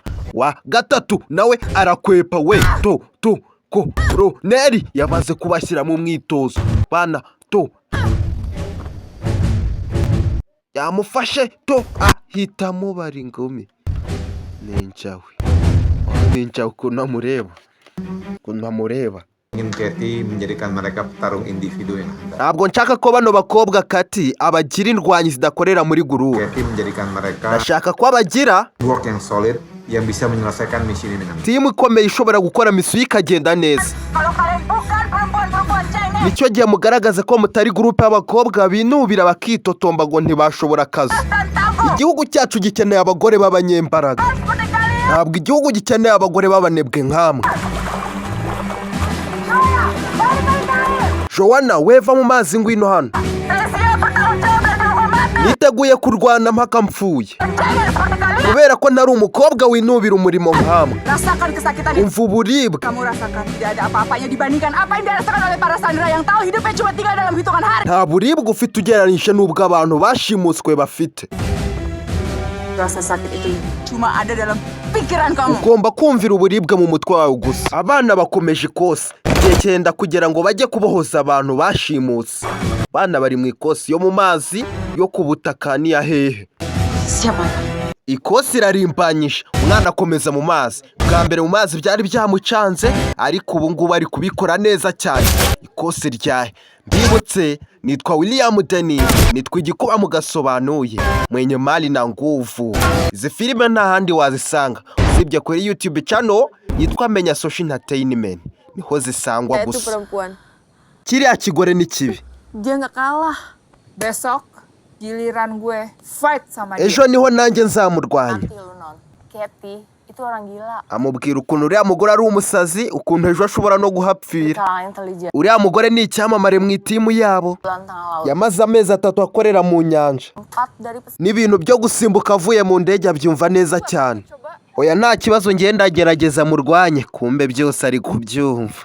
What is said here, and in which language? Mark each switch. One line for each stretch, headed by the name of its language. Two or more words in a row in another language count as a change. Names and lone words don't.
Kinyarwanda: Wa gatatu nawe arakwepa we koroneri yamaze kubashyira mu mwitozo bana. Yamufashe ahita amubara ingumi. Ninjawe ukuntu amureba.
Indonesian: Ingin Katy menjadikan mereka petarung individu yang handal.
Kinyarwanda: Ntabwo nshaka ko bano bakobwa Katy abagira indwanyi zidakorera muri gurupe.
Indonesian: Katy menjadikan mereka
Kinyarwanda: ndashaka ko abagira
Indonesian: work yang solid yang bisa menyelesaikan misi ini dengan
Kinyarwanda: timu ikomeye ishobora gukora misiyo ikagenda neza. Nicyo gihe mugaragaza ko mutari gurupe y'abakobwa binubira bakitotomba ngo ntibashobora akazi. Igihugu cyacu gikeneye abagore b'abanyembaraga, ntabwo igihugu gikeneye abagore b'abanebwe nkamwe. Joanna, weva mu mazi ngwino hano. Niteguye kurwana mpaka mpfuye, kubera ko ntari umukobwa winubira umurimo nkamwe. Umva uburibwe.
Indonesian: Kamu rasakan tidak ada apa-apanya dibandingkan apa yang dirasakan oleh para Sandra yang tahu hidupnya cuma tinggal dalam hitungan hari.
Kinyarwanda: Nta buribwe ufite ugereranyije n'ubwo abantu bashimuswe bafite.
Indonesian: Rasa sakit itu cuma ada dalam pikiran kamu.
Kinyarwanda: Ugomba kumvira uburibwe mu mutwe wawe gusa. Abana bakomeje ikosi, igihe cyenda kugira ngo bajye kubohoza abantu bashimutse. Abana bari mu ikosi yo mu mazi, yo ku butaka ni ya hehe. Ikosi irarimbanyije, umwana akomeza mu mazi. Bwa mbere mu mazi byari byamucanze, ariko ubu ngubu ari kubikora neza cyane. Ikosi ryahe mbibutse, nitwa William Dennis, nitwa igikuba mugasobanuye
Swahili: mwenye mali na nguvu.
Kinyarwanda: Izi filime nta handi wazisanga usibye kuri YouTube channel yitwa Menya Social Entertainment, niho zisangwa gusa. Kiriya kigore ni kibi.
Indonesian: Dia nggak kalah. Besok giliran gue fight sama dia.
Kinyarwanda: Ejo niho nanjye nzamurwanya.
Indonesian: Katy itu orang gila.
Kinyarwanda: Amubwira ukuntu uriya mugore ari umusazi, ukuntu ejo ashobora no guhapfira. Uriya mugore ni icyamamare mu itimu yabo, yamaze amezi 3 akorera mu nyanja. N'ibintu byo gusimbuka avuye mu ndege abyumva neza cyane. Oya nta kibazo ngenda gerageza murwanye, kumbe byose ari kubyumva.